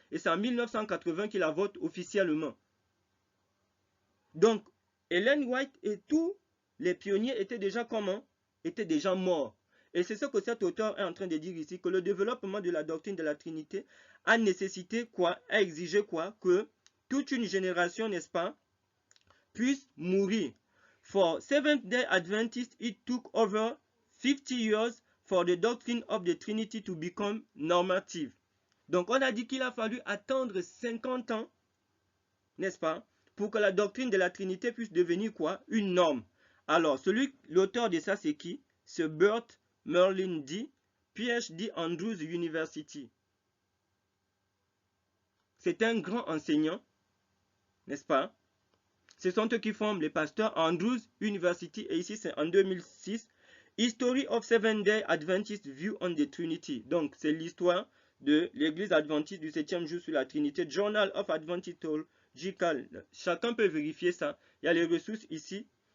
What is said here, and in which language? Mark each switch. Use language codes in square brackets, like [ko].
[fr] Et c'est en 1980 qu'il la vote officiellement. Donc, Ellen White et tous les pionniers étaient déjà comment? Étaient déjà morts. Et c'est ce que cet auteur est en train de dire ici, que le développement de la doctrine de la Trinité a nécessité quoi? A exigé quoi? Que toute une génération, n'est-ce pas, puisse mourir. [en] For Seventh-day Adventists, it took over 50 years for the doctrine of the Trinity to become normative. [fr] Donc, on a dit qu'il a fallu attendre 50 ans, n'est-ce pas, pour que la doctrine de la Trinité puisse devenir quoi? Une norme. Alors, l'auteur de ça, c'est qui? C'est Bert Merlin D. PhD Andrews University. C'est un grand enseignant, n'est-ce pas? Ce sont eux qui forment les pasteurs Andrews University. Et ici, c'est en 2006. [en] History of Seventh-day Adventist View on the Trinity. [fr] Donc, c'est l'histoire de l'église adventiste du 7e jour sur la Trinité. Journal of Adventist Theological. Chacun peut vérifier ça. Il y a les ressources ici.